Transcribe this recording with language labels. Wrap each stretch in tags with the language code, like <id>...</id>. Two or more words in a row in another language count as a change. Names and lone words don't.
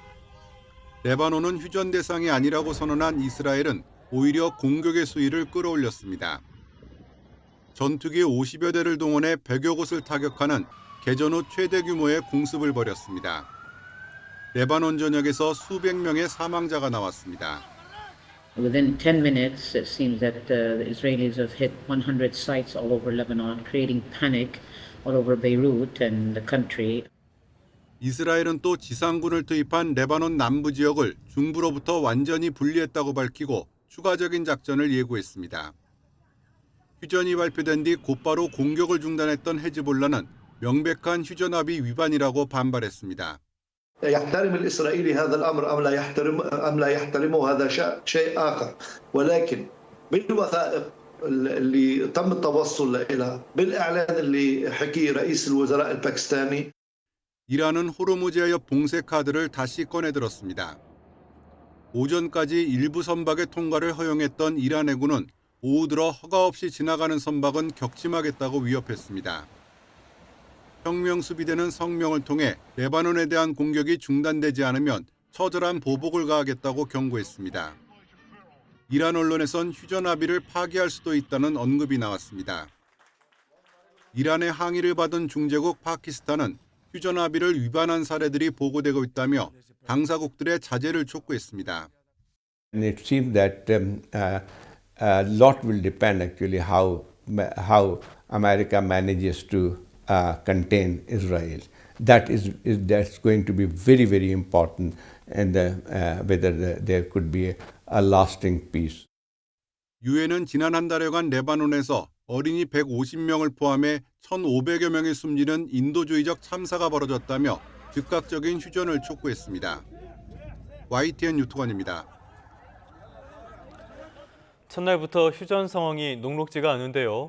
<ko>레바논은 휴전 대상이 아니라고 선언한 이스라엘은 오히려 공격의 수위를 끌어올렸습니다. 전투기 50여 대를 동원해 100여 곳을 타격하는 개전 후 최대 규모의 공습을 벌였습니다. 레바논 전역에서 수백 명의 사망자가 나왔습니다.</ko> <en>Within 10 minutes, it seems that the Israelis have hit 100 sites all over Lebanon, creating panic all over Beirut and the country.</en> <ko>이스라엘은 또 지상군을 투입한 레바논 남부 지역을 중부로부터 완전히 분리했다고 밝히고 추가적인 작전을 예고했습니다. 휴전이 발표된 뒤 곧바로 공격을 중단했던 헤즈볼라는 명백한 휴전 합의 위반이라고 반발했습니다.</ko> <ar>يحترم الإسرائيلي هذا الأمر أم لا يحترمه هذا شيء آخر ولكن بالوثائق اللي تم التوصل إليها بالإعلان اللي حكي رئيس الوزراء الباكستاني</ar> <ko>이란은 호르무즈 해협 봉쇄 카드를 다시 꺼내들었습니다. 오전까지 일부 선박의 통과를 허용했던 이란 해군은 오후 들어 허가 없이 지나가는 선박은 격침하겠다고 위협했습니다. 혁명 수비대는 성명을 통해 레바논에 대한 공격이 중단되지 않으면 처절한 보복을 가하겠다고 경고했습니다. 이란 언론에선 휴전 합의를 파기할 수도 있다는 언급이 나왔습니다. 이란의 항의를 받은 중재국 파키스탄은 휴전 합의를 위반한 사례들이 보고되고 있다며 당사국들의 자제를 촉구했습니다.</ko> <en>And it seems that a lot will depend actually how America manages to contain Israel. That's going to be very, very important, and whether there could be a lasting peace.</en> <ko>유엔은 지난 한 달여간 레바논에서 어린이 150명을 포함해 1,500여 명이 숨지는 인도주의적 참사가 벌어졌다며 즉각적인 휴전을 촉구했습니다. YTN 유특원입니다. 첫날부터 휴전 상황이 녹록지가 않은데요.</ko>